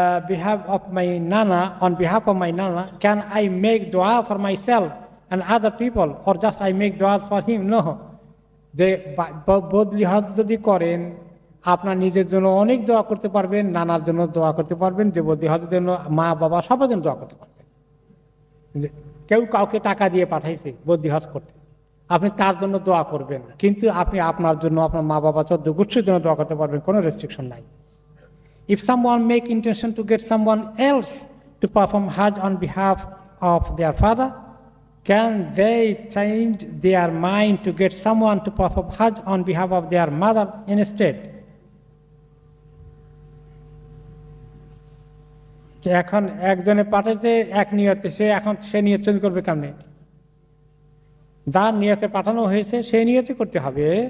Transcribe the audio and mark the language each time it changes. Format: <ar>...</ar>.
<en>behalf of my nana, on behalf of my nana, can I make dua for myself and other people, or just I make duas for him? No.</en> <bn>যে বদলি হজ যদি করেন, আপনার নিজের জন্য অনেক দোয়া করতে পারবেন, নানার জন্য দোয়া করতে পারবেন, যে বদলি হজের জন্য মা বাবা সবার জন্য দোয়া করতে পারবেন। কেউ কাউকে টাকা দিয়ে পাঠাইছে বদলি হজ করতে, আপনি তার জন্য দোয়া করবেন, কিন্তু আপনি আপনার জন্য, আপনার মা বাবা 14 গোষ্ঠীর জন্য দোয়া করতে পারবেন, কোনো রেস্ট্রিকশন নাই।</bn> <en>If someone make intention to get someone else to perform Hajj on behalf of their father, can they change their mind to get someone to perform Hajj on behalf of their mother instead?</en> <bn>এখন একজনে পাঠাইছে এক নিয়তে, সে নিয়ত change করবে কেমনে? যার নিয়তে পাঠানো হয়েছে সেই নিয়তে করতে হবে।</bn>